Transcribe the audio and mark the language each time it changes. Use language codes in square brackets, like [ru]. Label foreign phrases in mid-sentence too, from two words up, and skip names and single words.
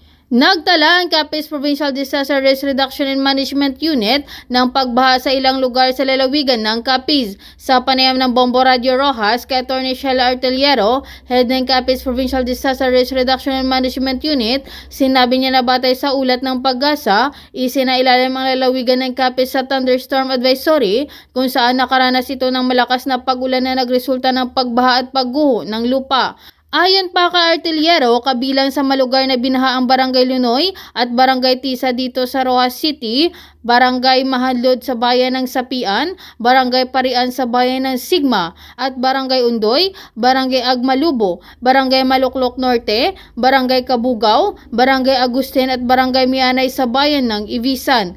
[tl] Nagtala ang Capiz Provincial Disaster Risk Reduction and Management Unit ng pagbaha sa ilang lugar sa lalawigan ng Capiz. Sa panayam ng Bombo Radio Rojas kay Atty. Sheila Artillero, head ng Capiz Provincial Disaster Risk Reduction and Management Unit, sinabi niya na batay sa ulat ng Pag-asa, isinailalim ang lalawigan ng Capiz sa [en] thunderstorm advisory [tl] kung saan nakaranas ito ng malakas na pag-ulan na nagresulta ng pagbaha at pagguho ng lupa. Ayon pa kay Artillero, kabilang sa malugar na binaha ang Barangay Lunoy at Barangay Tisa dito sa Rojas City, Barangay Mahanlod sa bayan ng Sapian, Barangay Parian sa bayan ng Sigma, at Barangay Undoy, Barangay Agmalubo, Barangay Maluklok Norte, Barangay Kabugaw, Barangay Agustin at Barangay Mianay sa bayan ng Ibisan.